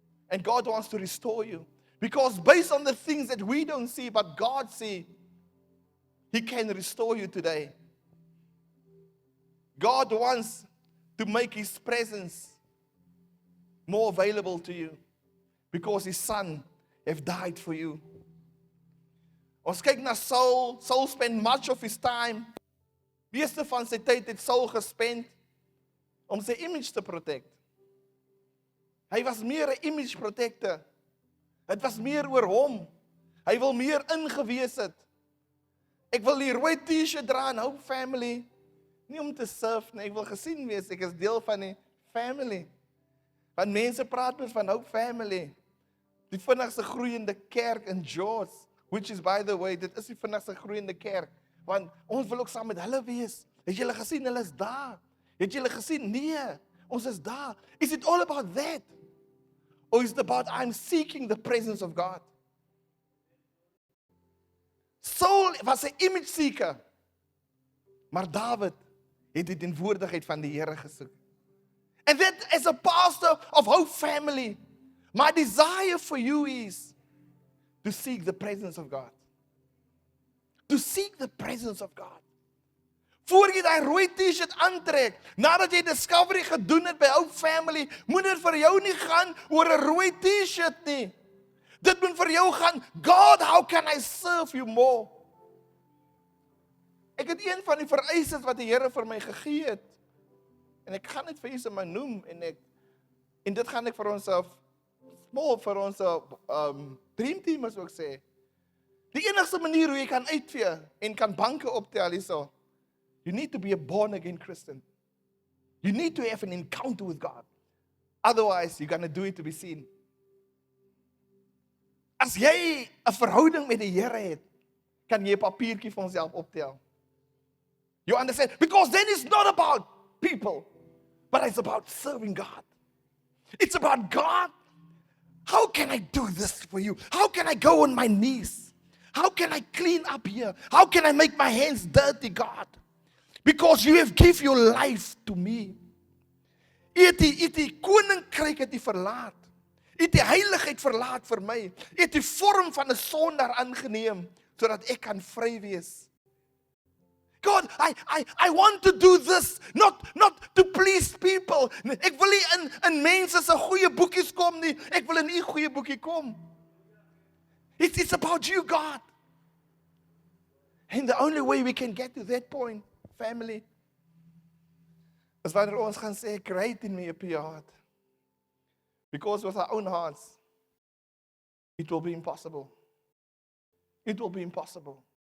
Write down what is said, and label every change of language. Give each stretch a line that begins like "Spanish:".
English: And God wants to restore you. Because based on the things that we don't see, but God sees, He can restore you today. God wants to make His presence more available to you. Because His Son have died for you.
Afrikaans: Ons kyk na Saul.
English: Saul spent much of his time.
Afrikaans: Meeste van sy tyd het Saul gespend om sy image te protect. Hy was meer 'n image protector. Dit was meer oor hom. Hy wil meer ingewees het. Ek wil die rooi t-shirt dra en Hope Family. Nie om te surf nie, ek wil gesien wees, ek is deel van die family. Want mense praat met van Hope Family. Die vinnigste groeiende kerk in George,
English: which is by the way,
Afrikaans: dit is die vinnigste groeiende kerk. Want ons wil ook saam met hulle wees. Het julle gesien, hulle is daar. Het julle gesien? Nee, ons is daar.
English: Is it all about that? Or is it about I'm seeking the presence of God?
Afrikaans: Saul was 'n image seeker. Maar Dawid het die teenwoordigheid van die Here gesoek.
English: And that as a pastor of Hope Family, my desire for you is to seek the presence of God. To seek the presence of God.
Afrikaans: Voor jy daai rooi t-shirt aantrek, nadat jy discovery gedoen het by Hope Family, moet dit vir jou nie gaan oor 'n rooi t-shirt nie. Dit moet vir jou gaan,
English: God, how can I serve you more?
Afrikaans: Ek het een van die vereistes wat die Here vir my gegee het. En ek gaan dit vir julle maar noem en dit gaan ek vir ons vir ons dream team as ook sê. Die enigste manier hoe jy kan uitvee en kan banke optel hierso.
English: You need to be a born again Christian. You need to have an encounter with God. Otherwise, you're going to do it to be seen.
Afrikaans: As jy 'n verhouding met die Here het, kan jy 'n papiertjie vir onsself optel.
English: You understand? Because then it's not about people, but it's about serving God. It's about God. How can I do this for you? How can I go on my knees? How can I clean up here? How can I make my hands dirty, God? Because you have given your life to me.
Afrikaans: U het die koninkryk het u verlaat. U het die heiligheid verlaat vir my. U het die vorm van 'n sondaar aangeneem sodat ek kan vry wees.
English: God, I want to do this, not to please people.
Afrikaans: Ek wil nie in mense se goeie boekies kom nie. Ek wil in u goeie boekie kom.
English: It's about you, God. And the only way we can get to that point, family, is
Afrikaans: wanneer ons gaan sê,
English: create in me a pure heart. Because with our own hearts, it will be impossible. It will be impossible.